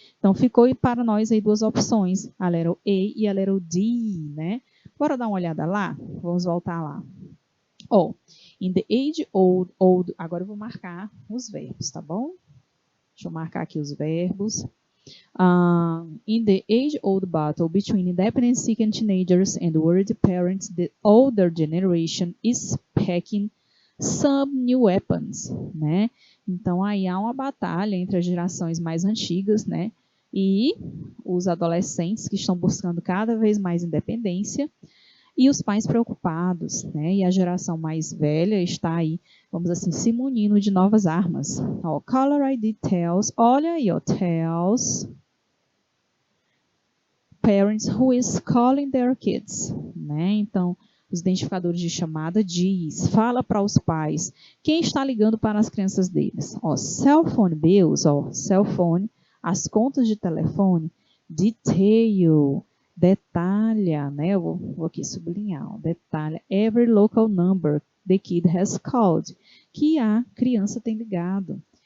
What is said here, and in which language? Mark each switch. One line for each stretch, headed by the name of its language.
Portuguese: Então, ficou para nós aí duas opções, a letra E e a letra D, né? Bora dar uma olhada lá? Vamos voltar lá. Ó,
English: in the age-old,
Portuguese: agora eu vou marcar os verbos, tá bom? Deixa eu marcar aqui os verbos.
English: In the age-old battle between independence-seeking teenagers and worried parents, the older generation is packing some new weapons, né?
Portuguese: Então, aí há uma batalha entre as gerações mais antigas, né? E os adolescentes que estão buscando cada vez mais independência e os pais preocupados, né? E a geração mais velha está aí, vamos assim, se munindo de novas armas.
English: Ó, Caller ID tells,
Portuguese: olha aí,
English: ó, tells parents who is calling their kids, né?
Portuguese: Então, os identificadores de chamada diz, fala para os pais, quem está ligando para as crianças deles? Ó,
English: cell phone bills,
Portuguese: ó, cell phone, as contas de telefone, detail, detalha, né? Eu vou aqui sublinhar, ó, detalha,
English: every local number the kid has called,
Portuguese: que a criança tem ligado.